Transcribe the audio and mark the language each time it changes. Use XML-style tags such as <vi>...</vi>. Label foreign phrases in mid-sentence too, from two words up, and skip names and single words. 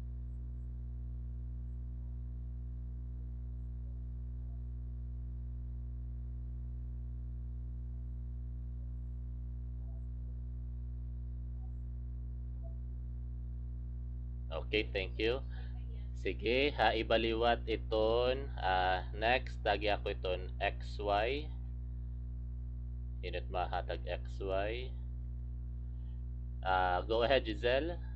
<en>Okay, thank you.</en> <war>Sige, ha ibaliwat iton. Next, tagi ako iton xy. Init mahatag xy.</war> <en>Go ahead, Giselle.</en>